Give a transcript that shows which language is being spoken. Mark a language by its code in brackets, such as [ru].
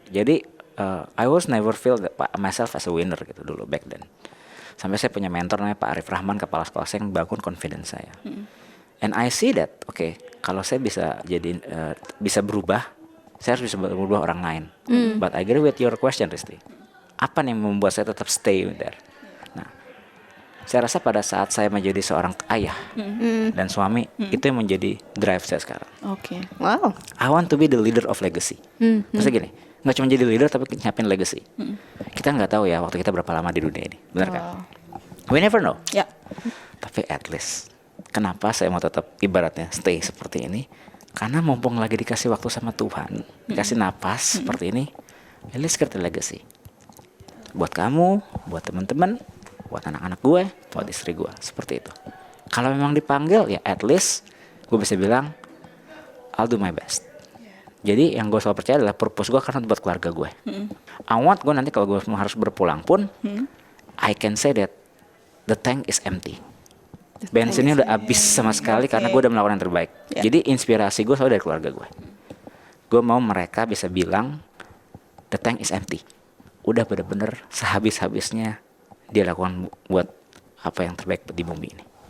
[en] Jadi I was never feel that myself as a winner [id] gitu dulu [en] back then. [id] Sampai saya punya mentor namanya Pak Arif Rahman, kepala sekolah saya, yang bangun confidence saya. [en] And I see that, [id] kalau saya bisa jadi bisa berubah, saya harus bisa berubah orang lain. [en] But I agree with your question, Risti. [id] Apa yang membuat saya tetap stay there? Nah, saya rasa pada saat saya menjadi seorang ayah dan suami, itu yang menjadi drive saya sekarang. [en] Wow. I want to be the leader of legacy. [id] Maksudnya gini, nggak cuma jadi leader tapi nyiapin legacy. Kita nggak tahu ya waktu kita berapa lama di dunia ini, benar kan? [en] We never know. [id] Tapi at least, kenapa saya mau tetap ibaratnya stay seperti ini? Karena mumpung lagi dikasih waktu sama Tuhan, dikasih napas seperti ini, [en] at least create legacy. [id] Buat kamu, buat teman-teman, buat anak-anak gue, buat istri gue, seperti itu. Kalau memang dipanggil, ya at least gue bisa bilang, [en] I'll do my best. [id] Jadi yang gue selalu percaya adalah purpose gue karena buat keluarga gue. [en] I want [id] gue nanti kalau gue harus berpulang pun, [en] I can say that the tank is empty. [id] Bensinnya udah habis sama sekali karena gue udah melakukan yang terbaik. Jadi inspirasi gue selalu dari keluarga gue. Gue mau mereka bisa bilang [en] the tank is empty. [id] Udah bener-bener sehabis-habisnya dia lakukan buat apa yang terbaik di bumi ini.